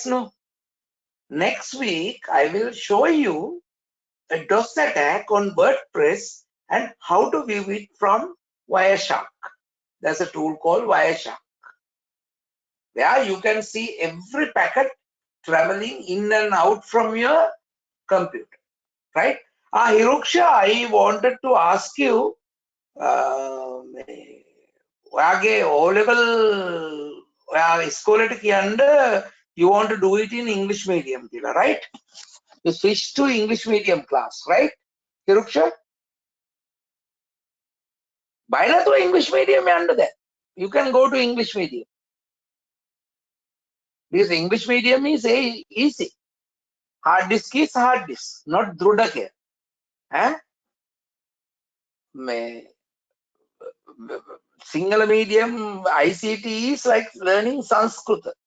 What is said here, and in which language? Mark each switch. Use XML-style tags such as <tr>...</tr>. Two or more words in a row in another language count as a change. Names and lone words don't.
<en>No, next week I will show you a DOS attack on WordPress and how to view it from Wireshark. There's a tool called Wireshark where you can see every packet traveling in and out from your computer, right? Hiruksha, I wanted to ask you,</en> <si>ඔයාගේ</si> <en>O level</en> <si>ඔයා ඉස්කෝලේට කියන්න</si> <en>you want to do it in English medium</en> <si>කියලා, right?</si> <en>You switch to English medium class, right? Hiruksha?</en> <si>බයලතු</si> <en>English medium</en> <si>යන්න දැන්.</si> <en>You can go to English medium. Because English medium is easy. Hard disk is hard disk, not දෘඩකය. Single medium ICT is like learning Sanskrit.</en>